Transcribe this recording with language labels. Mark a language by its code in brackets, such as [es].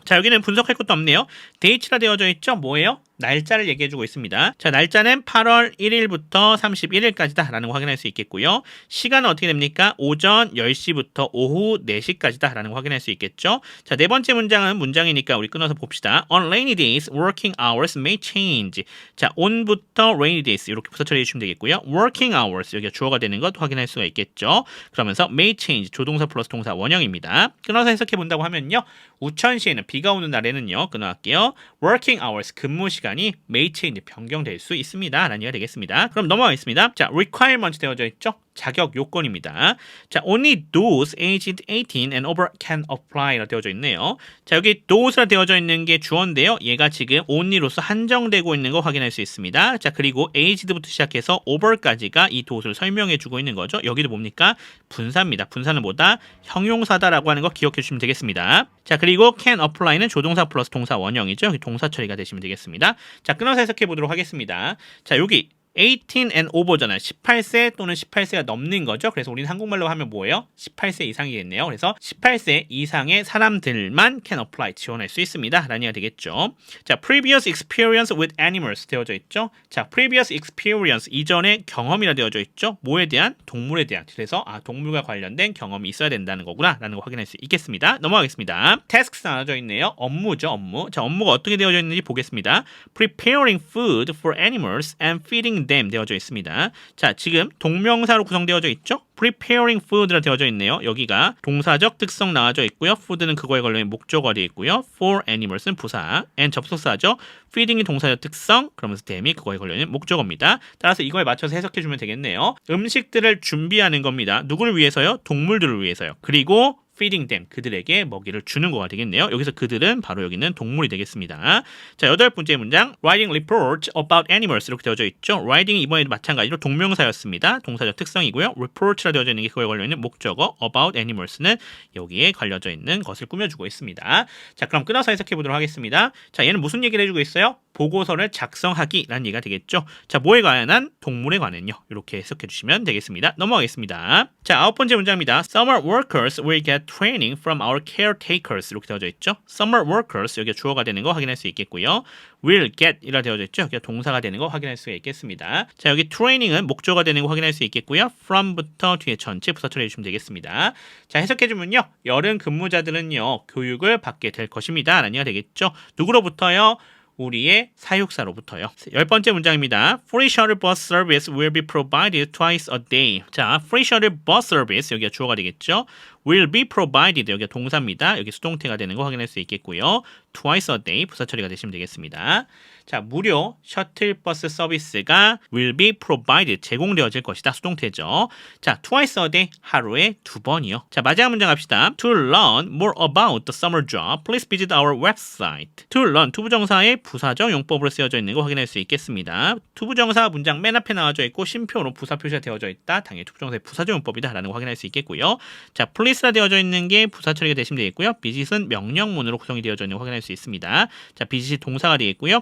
[ko] 자, 여기는 분석할 것도 없네요. 데이트가 되어져 있죠. 뭐예요? 날짜를 얘기해주고 있습니다. 자, 날짜는 8월 1일부터 31일까지다 라는 거 확인할 수 있겠고요. 시간은 어떻게 됩니까? 오전 10시부터 오후 4시까지다 라는 거 확인할 수 있겠죠. 자, 네 번째 문장은 문장이니까 우리 끊어서 봅시다. [en] On rainy days, working hours may change. [ko] 자, on부터 rainy days 이렇게 부사 처리해 주시면 되겠고요. [en] working hours [ko] 여기가 주어가 되는 것 확인할 수가 있겠죠. 그러면서 [en] may change [ko] 조동사 플러스 동사 원형입니다. 끊어서 해석해 본다고 하면요. 우천시에는 비가 오는 날에는요. 끊어갈게요. [en] working hours [ko] 근무 시간이 [en] may change [ko] 변경될 수 있습니다. 라는 얘기가 되겠습니다. 그럼 넘어가겠습니다. 자, requirement 되어져 있죠. 자격 요건입니다. [en] 자, only those aged 18 and over can apply라 [ko] 되어져 있네요. 자, 여기 those라 되어져 있는 게 주어인데요. 얘가 지금 only로서 한정되고 있는 거 확인할 수 있습니다. 자, 그리고 aged부터 시작해서 over까지가 이 those를 설명해 주고 있는 거죠. 여기도 뭡니까? 분사입니다. 분사는 뭐다? 형용사다라고 하는 거 기억해 주시면 되겠습니다. 자, 그리고 can apply는 조동사 플러스 동사 원형이죠. 여기 동사 처리가 되시면 되겠습니다. 자, 끊어서 해석해 보도록 하겠습니다. 자, 여기 [en] 18 and over [ko] 잖아요. 18세 또는 18세가 넘는 거죠. 그래서 우리는 한국말로 하면 뭐예요? 18세 이상이겠네요. 그래서 18세 이상의 사람들만 [en] can apply [ko] 지원할 수 있습니다. 라는 얘기가 되겠죠. [en] 자, previous experience with animals [ko] 되어져 있죠. 자, [en] previous experience [ko] 이전의 경험이라 되어져 있죠. 뭐에 대한? 동물에 대한. 그래서 동물과 관련된 경험이 있어야 된다는 거구나 라는 거 확인할 수 있겠습니다. 넘어가겠습니다. tasks 나눠져 있네요. 업무죠. 업무. 자, 업무가 어떻게 되어져 있는지 보겠습니다. [en] preparing food for animals and feeding them [ko] 되어져 있습니다. 자, 지금 동명사로 구성되어져 있죠? preparing food라 되어져 있네요. 여기가 동사적 특성 나와져 있고요. food는 그거에 관련된 목적어가 되어 있고요. for animals는 부사, and 접속사죠. feeding이 동사적 특성, 그러면서 them이 그거에 관련된 목적어입니다. 따라서 이거에 맞춰서 해석해주면 되겠네요. 음식들을 준비하는 겁니다. 누구를 위해서요? 동물들을 위해서요. 그리고 [en] feeding them, [ko] 그들에게 먹이를 주는 거가 되겠네요. 여기서 그들은 바로 여기 있는 동물이 되겠습니다. 자, 여덟 번째 문장, [en] writing report about animals [ko] 이렇게 되어져 있죠. writing이 이번에도 마찬가지로 동명사였습니다. 동사적 특성이고요. report라 되어져 있는 게 그거에 관련된 목적어, about animals는 여기에 관련져 있는 것을 꾸며주고 있습니다. 자, 그럼 끊어서 해석해 보도록 하겠습니다. 자, 얘는 무슨 얘기를 해주고 있어요? 보고서를 작성하기라는 얘기가 되겠죠. 자, 뭐에 관한? 동물에 관한요. 이렇게 해석해 주시면 되겠습니다. 넘어가겠습니다. 자, 아홉 번째 문장입니다. [en] Summer workers will get training from our caretakers [ko] 이렇게 되어져 있죠. [en] Summer workers [ko] 여기 주어가 되는 거 확인할 수 있겠고요. [en] will get [ko] 이라 되어져 있죠. 여기 동사가 되는 거 확인할 수가 있겠습니다. 자, 여기 training은 목적어가 되는 거 확인할 수 있겠고요. from부터 뒤에 전체 부사 처리해 주시면 되겠습니다. 자, 해석해 주면요. 여름 근무자들은요. 교육을 받게 될 것입니다. 라는 얘기가 되겠죠. 누구로부터요? 우리의 사육사로부터요. 열 번째 문장입니다. [en] Free shuttle bus service will be provided twice a day. 자, free shuttle bus service 여기가 주어가 되겠죠. will be provided [ko] 여기가 동사입니다. 여기 수동태가 되는 거 확인할 수 있겠고요. [en] twice a day [ko] 부사 처리가 되시면 되겠습니다. 자, 무료 셔틀버스 서비스가 [en] will be provided [ko] 제공되어질 것이다. 수동태죠. [en] 자, twice a day [ko] 하루에 2번이요. 자, 마지막 문장 갑시다. [en] To learn more about the summer job, please visit our website. [ko] To learn 투부정사의 부사적 용법으로 쓰여져 있는 거 확인할 수 있겠습니다. 투부정사 문장 맨 앞에 나와져 있고 쉼표로 부사 표시가 되어져 있다. 당연히 투부정사의 부사적 용법이다 라는 거 확인할 수 있겠고요. 자, please라 되어져 있는 게 부사 처리가 되시면 되겠고요. visit은 명령문으로 구성이 되어져 있는 거 확인할 수 있습니다. 자, visit이 동사가 되겠고요.